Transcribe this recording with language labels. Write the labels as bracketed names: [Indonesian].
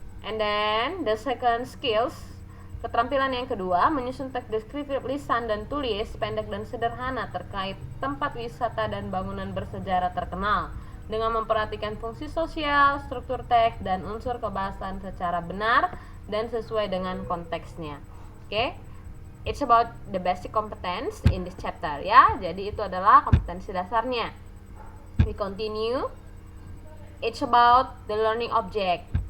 [English] And then the second skills, [Indonesian] keterampilan yang kedua, menyusun teks deskriptif lisan dan tulis pendek dan sederhana terkait tempat wisata dan bangunan bersejarah terkenal dengan memperhatikan fungsi sosial, struktur teks, dan unsur kebahasaan secara benar dan sesuai dengan konteksnya. Oke. [English] It's about the basic competence in this chapter ya. [Indonesian] Jadi itu adalah kompetensi dasarnya. [English] We continue. It's about the learning object.